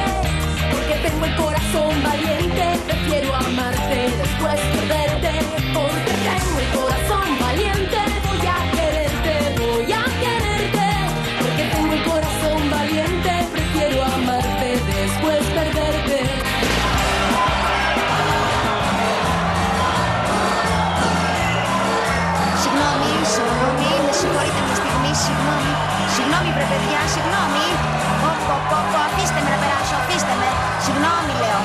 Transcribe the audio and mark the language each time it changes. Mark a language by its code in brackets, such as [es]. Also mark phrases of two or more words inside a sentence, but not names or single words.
[es] Porque tengo el corazón valiente, prefiero amarte después perderte. Porque tengo el corazón valiente, voy a quererte, voy a quererte. Porque tengo el corazón valiente, prefiero amarte después perderte. [el] Συγγνώμη, με συγχωρείτε μια στιγμή, συγγνώμη. Συγγνώμη βρε παιδιά, συγγνώμη. Αφήστε με να περάσω, αφήστε με. Συγγνώμη λέω.